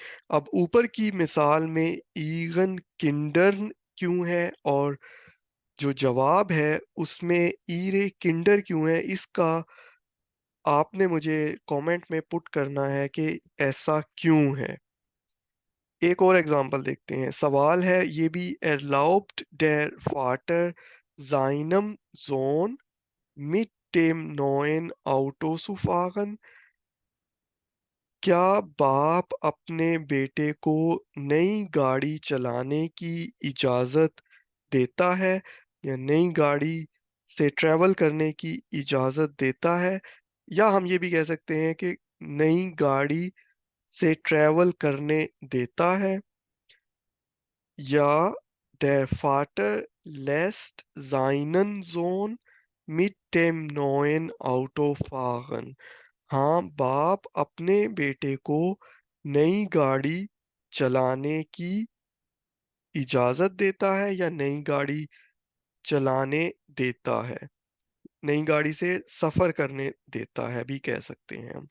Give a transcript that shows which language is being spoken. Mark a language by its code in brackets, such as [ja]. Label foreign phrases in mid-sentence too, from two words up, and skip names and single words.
[hi] अब ऊपर की मिसाल में [de] eigenen Kindern [hi] क्यों है और जो जवाब है उसमें [de] ihre Kinder [hi] क्यों है, इसका आपने मुझे कमेंट में पुट करना है कि ऐसा क्यों है। एक और एग्जांपल देखते हैं। सवाल है ये भी, [de] erlaubt der Vater seinem Sohn mit dem neuen Auto zu fahren? [hi] क्या बाप अपने बेटे को नई गाड़ी चलाने की इजाज़त देता है या नई गाड़ी से ट्रैवल करने की इजाज़त देता है? या हम ये भी कह सकते हैं कि नई गाड़ी से ट्रैवल करने देता है। [de] Ja, der Vater lässt seinen Sohn mit dem neuen Auto fahren। [hi] हाँ, बाप अपने बेटे को नई गाड़ी चलाने की इजाज़त देता है या नई गाड़ी चलाने देता है। नई गाड़ी से सफ़र करने देता है भी कह सकते हैं हम।